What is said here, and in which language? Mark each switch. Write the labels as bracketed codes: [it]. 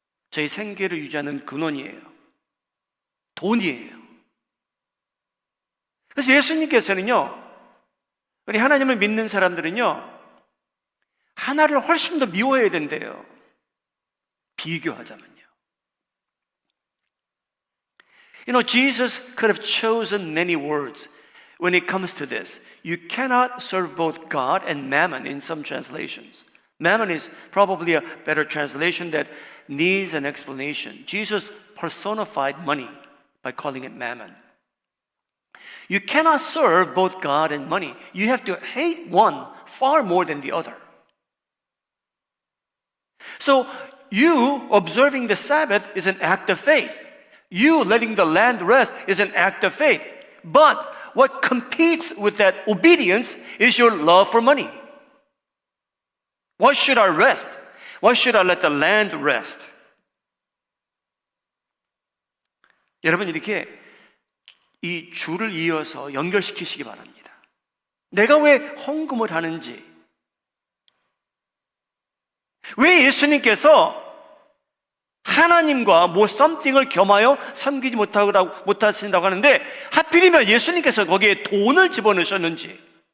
[ko] 저희 생계를 유지하는 근원이에요. 돈이에요. 그래서 예수님께서는요, 우리 하나님을 믿는 사람들은요, 하나를 훨씬 더 미워해야 된대요. 비교하자면요. [en] Jesus could have chosen many words when it comes to this. You cannot serve both God and mammon in some translations. Mammon is probably a better translation that needs an explanation. Jesus personified money by calling it mammon. You cannot serve both God and money. You have to hate one far more than the other. So you observing the Sabbath is an act of faith. You letting the land rest is an act of faith. But what competes with that obedience is your love for money. Why should I rest? Why should I let the land rest? [ko] 여러분, 이렇게 이 줄을 이어서 연결시키시기 바랍니다. 내가 왜 헌금을 하는지, 왜 예수님께서 하나님과 something을 겸하여 섬기지 못하신다고 하는데 하필이면 예수님께서 거기에 돈을 집어넣으셨는지.